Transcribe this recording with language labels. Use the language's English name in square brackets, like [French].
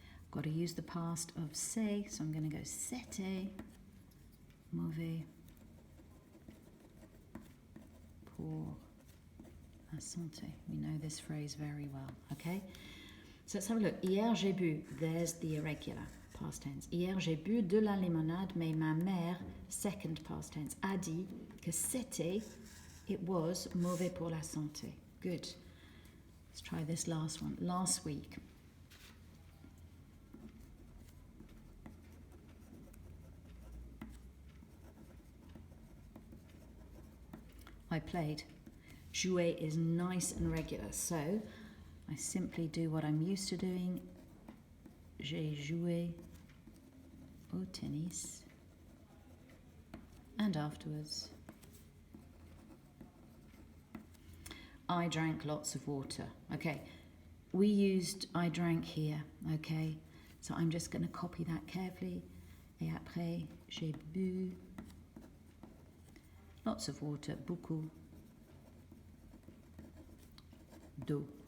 [English] Got to use the past of say, so I'm going to go [French] c'était mauvais pour la santé. [English] We know this phrase very well, okay? So let's have a look. [French] Hier j'ai bu. [English] There's the irregular past tense. [French] Hier j'ai bu de la limonade, mais ma mère, [English] second past tense, [French] a dit que c'était, [English] it was [French] mauvais pour la santé. [English] Good. Let's try this last one. Last week. I played. Jouer is nice and regular, so I simply do what I'm used to doing. [French] J'ai joué au tennis. [English] And afterwards, I drank lots of water. Okay, we used I drank here, okay? So I'm just going to copy that carefully. [French] Et après, j'ai bu. [English] Lots of water, [French] beaucoup d'eau.